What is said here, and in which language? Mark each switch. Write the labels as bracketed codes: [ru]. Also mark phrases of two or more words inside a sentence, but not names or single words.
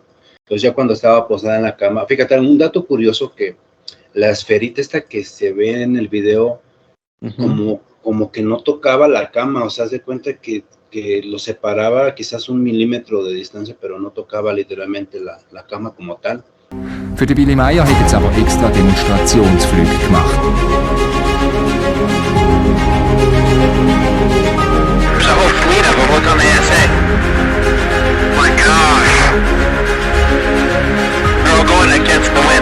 [es] Entonces ya cuando estaba posada en la cama, fíjate, un dato curioso, que la esferita esta que se ve en el video, como que no tocaba la cama, o sea, haz de cuenta que lo separaba quizás 1 milímetro de distancia, pero no tocaba literalmente la cama como tal. [de] Für den Willy Meier hat jetzt aber extra Demonstrationsflüge gemacht. [en] There's a whole fleet of them. Look on the SA. My gosh. They're all going against the wind.